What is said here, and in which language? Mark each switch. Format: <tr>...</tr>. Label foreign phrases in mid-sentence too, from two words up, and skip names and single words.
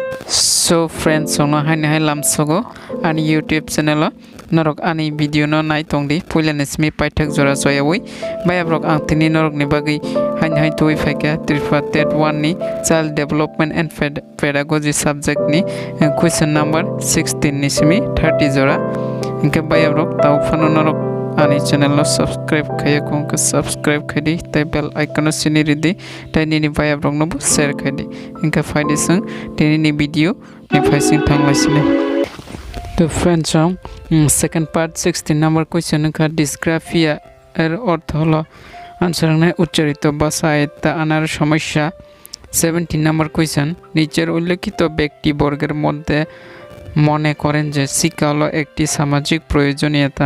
<en>So friends,</en> <trp>song hai lamsok ani YouTube channel norok ani video no nai tongdi puilan ismi paithak jora soyawi bayabrok ang tini norok ni bagi hai tui faika Tripura Tet-1 ni</trp> <en>child development and pedagogy subject</en> <trp>ni question number 16 ni simi 30 jora inka bayabrok tau phano norok ani channel no subscribe khaya kongka subscribe khadi tai</trp> <en>bell icon</en> <trp>no sini ridi tai nini bayabrok no share khadi inka faidi sang tini ni video ni faising thanglaisine.</trp> <bn>তো</bn> <en>friends second part</en> <bn>16</bn> <en>number question</en> <bn>কা ডিসগ্রাফিয়া এর অর্থ হলো আনসার নাই উচ্চারিত ভাষায় তা আনার সমস্যা। 17</bn> <en>number question</en> <bn>নিচের উল্লেখিত ব্যক্তি বর্গের মধ্যে মনে করেন যে শিক্ষা হলো একটি সামাজিক প্রয়োজনীয়তা।</bn>